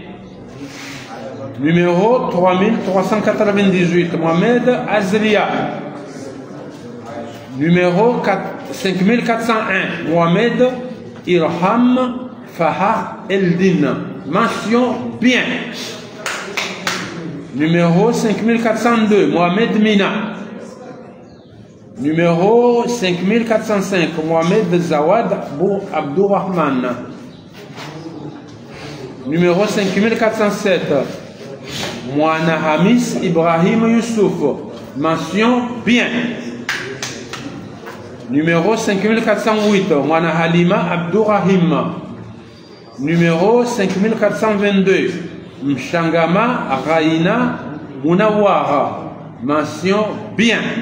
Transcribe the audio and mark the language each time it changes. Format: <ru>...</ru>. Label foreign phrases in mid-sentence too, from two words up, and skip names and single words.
<fr>Numéro 3398, Mohamed Azria. Numéro 5401, Mohamed Irham Fahar Eldin, mention bien. Numéro 5402, Mohamed Mina. Numéro 5405, Mohamed Zawad Abdourahman. Numéro 5407, Moana Hamis Ibrahim Youssouf, mention bien. Numéro 5408, Moana Halima Abdourahim. Numéro 5422, Mshangama Raina Mounawara, mention bien.</fr>